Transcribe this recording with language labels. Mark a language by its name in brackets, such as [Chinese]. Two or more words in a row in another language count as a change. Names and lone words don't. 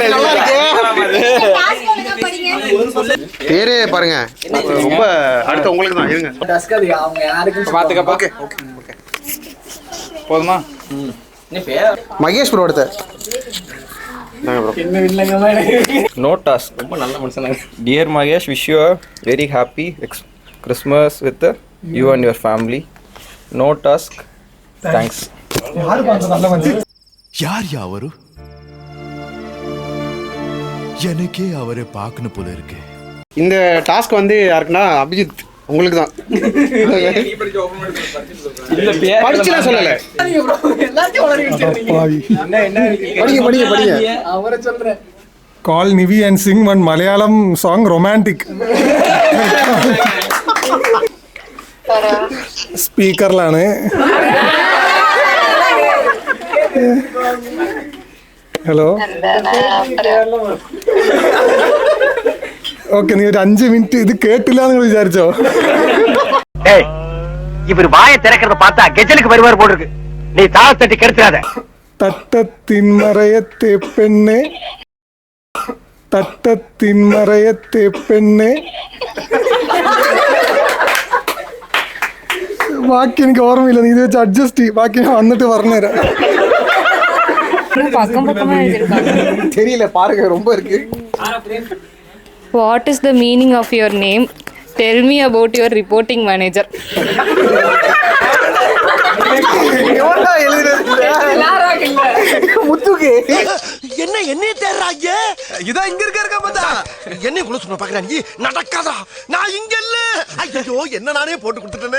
[Tamil] நல்லா இருக்கு பேரே பாருங்க. ரொம்ப அடுத்து உங்களுக்கு தான். இருங்க பாத்துக்கப்பா. ஓகே போதுமா? மகேஷ் ப்ரோ அடுத்த. [English] no task. [Tamil] ரொம்ப நல்ல மனுஷனாங்க. [English] Dear Mahesh, wish you very happy Christmas with you and your family. No task. Thanks. [Tamil] யார் அவரு? எனக்கே அவரை பார்க்கணும் போல இருக்கு. இந்த டாஸ்க் வந்து யாருக்குன்னா அபிஜித் உங்களுக்கு தான். படிச்சுலாம் சொல்லல. படிங்க. [English] Call Nivi and sing one Malayalam song romantic. [Malayalam] സ്പീക്കറിലാണ്. [English] hello okay, [Malayalam] നീ ഒരു 5 മിനിറ്റ് ഇത് കേട്ടില്ല എന്ന് വിചാരിച്ചോ? [Tamil] இவர் வாயை திறக்கிறத பார்த்தா கெஜலுக்கு வருவார் போல இருக்கு. நீ தாள தட்டி கெடுத்துறாத. [Malayalam] തട്ടത്തിൻ മറയത്തെ പെണ്ണെ, തട്ടത്തിൻ മറയത്തെ പെണ്ണെ. ബാക്കി എനിക്ക് ഓർമ്മയില്ല, നീ ഇത് വെച്ച് അഡ്ജസ്റ്റ് ചെയ്യും. ബാക്കി ഞാൻ വന്നിട്ട് പറഞ്ഞുതരാം. [Tamil] தெரியல பாருங்க, ரொம்ப இருக்கு. [English] What is the meaning of your name? Tell me about your reporting manager. [Tamil] முத்துக்கு என்ன தேடுறாங்க? இதான் இங்க இருக்க பார்த்தா என்ன குள்ள சொன்ன பாக்குறா? நீ நடக்காதா? நான் இங்க இல்ல. ஐயோ, என்ன நானே போட்டு கொடுத்துட்டேனே.